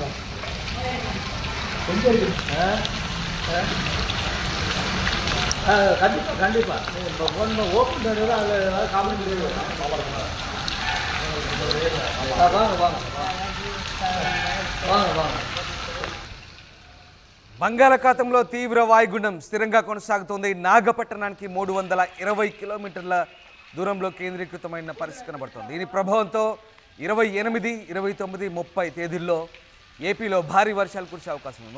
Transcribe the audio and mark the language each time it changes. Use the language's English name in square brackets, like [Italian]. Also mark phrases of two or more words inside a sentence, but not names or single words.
[Tamil] கொஞ்சம் இருக்கு. கண்டிப்பாக கண்டிப்பாக நீங்கள் [English] phone open [Tamil] பண்ணுறது அதில் ஏதாவது காமெடி வாங்க வாங்க வாங்க வாங்க. [Telugu] బంగాళాఖాతంలో తీవ్ర వాయుగుండం స్థిరంగా కొనసాగుతోంది. నాగపట్టణానికి 320 కిలోమీటర్ల దూరంలో కేంద్రీకృతమైన పరిస్థితి కనబడుతోంది. దీని ప్రభావంతో 28, 29, 30 తేదీల్లో ఏపీలో భారీ వర్షాలు కురిసే అవకాశం ఉంది.